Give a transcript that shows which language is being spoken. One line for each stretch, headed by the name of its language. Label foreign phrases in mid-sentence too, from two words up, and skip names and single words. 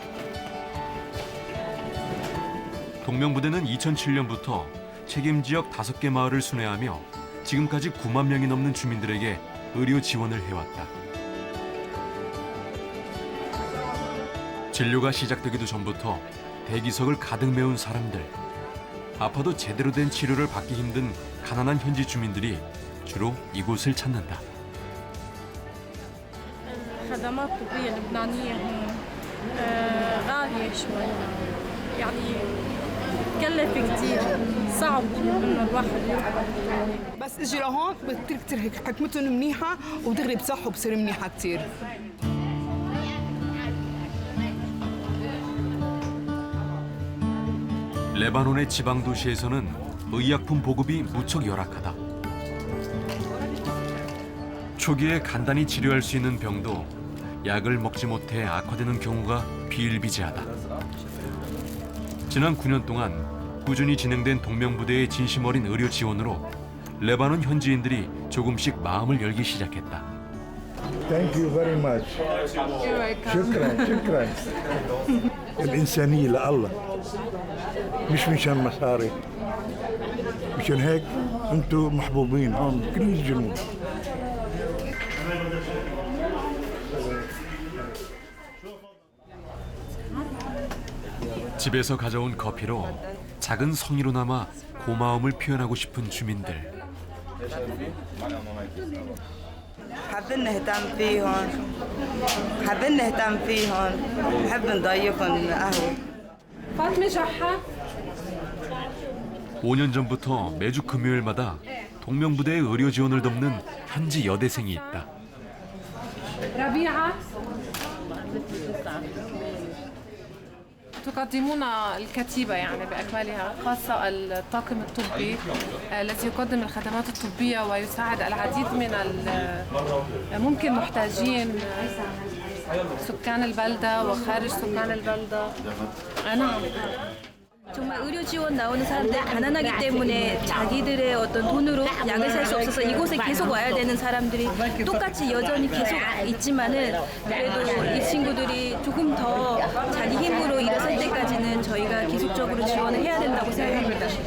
Korean: 동명부대는 2007년부터 책임지역 5개 마을을 순회하며 지금까지 9만 명이 넘는 주민들에게 의료 지원을 해왔다. 진료가 시작되기도 전부터 대기석을 가득 메운 사람들, 아파도 제대로 된 치료를 받기 힘든 가난한 현지 주민들이 주로 이곳을 찾는다.
Arabic: الخدمات الطبية اللبنانية هون غالية شوي يعني كلف كتير صعب انه الواحد يروح بس اجي لهون كتير هيك حكمتهم منيحة ودغري بصحوا بصير منيحة كتير.
Korean: 레바논의 지방 도시에서는 의약품 보급이 무척 열악하다. 초기에 간단히 치료할 수 있는 병도 약을 먹지 못해 악화되는 경우가 비일비재하다. 지난 9년 동안 꾸준히 진행된 동명부대의 진심 어린 의료 지원으로 레바논 현지인들이 조금씩 마음을 열기 시작했다.
English: Thank you very much.
Arabic: شكرا شكرا. الإنسانية لله مش مشان مصاري. مشان هيك أنتم محبوبين هون بكل الجنوب.
Korean: 집에서 가져온 커피로 작은 성의로나마 고마움을 표현하고 싶은 주민들.
Arabic: حابين نهتم فيهم حابين نهتم فيهم نحب نضيفهم قهوة فاطمة جحا
Korean: 5년 전부터 매주 금요일마다 동명부대의 의료 지원을 돕는 현지 여대생이 있다.
Arabic: ربيعة تقدمون الكتيبة يعني بأكملها خاصة الطاقم الطبي الذي يقدم الخدمات الطبية ويساعد العديد من ممكن محتاجين سكان البلدة وخارج سكان البلدة. نعم.
Korean: 정말 의료 지원 나오는 사람들 가난하기 때문에 자기들의 어떤 돈으로 약을 살 수 없어서 이곳에 계속 와야 되는 사람들이 똑같이 여전히 계속 있지만은 그래도 이 친구들이 조금 더 자기 힘으로 일어설 때까지는 저희가 계속적으로 지원을 해야 된다고 생각합니다.